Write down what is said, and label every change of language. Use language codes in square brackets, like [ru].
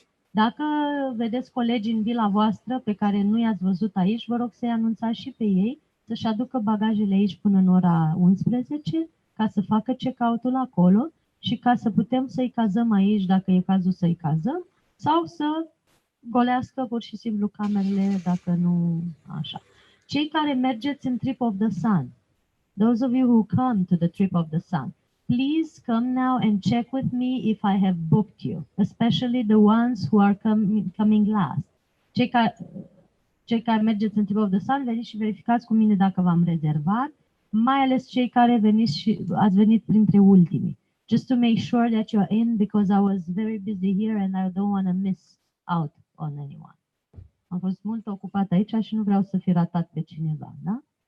[ro] Dacă vedeți colegi în vila voastră pe care nu i-ați văzut aici, vă rog să-i anunțați și pe ei să-și aducă bagajele aici până în ora 11, ca să facă check-out-ul acolo și ca să putem să-i cazăm aici, dacă e cazul să-i cazăm, sau să golească pur și simplu camerele, dacă nu așa. Cei care mergeți în [en] Trip of the Sun, those of you who come to the Trip of the Sun, please come now and check with me if I have booked you, especially the ones who are coming last. [ro] Cei care mergeți în Trip of the Sun, veniți și verificați cu mine dacă v-am rezervat, mai ales cei care ați venit printre ultimii. [en] Just to make sure that you're in, because I was very busy here and I don't want to miss out on anyone. [ro] Am fost mult ocupat aici și nu vreau să fi ratat pe cineva, da?